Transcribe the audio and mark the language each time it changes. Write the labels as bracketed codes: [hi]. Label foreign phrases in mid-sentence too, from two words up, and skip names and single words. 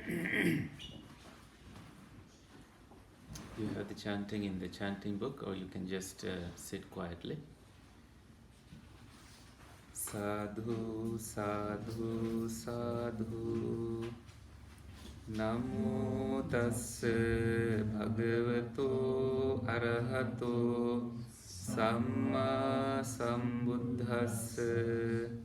[en] You have the chanting in the chanting book, or you can just sit quietly. [pi] Sadhu, sadhu, sadhu. Namo tassa bhagavato arahato samma sambuddhassa.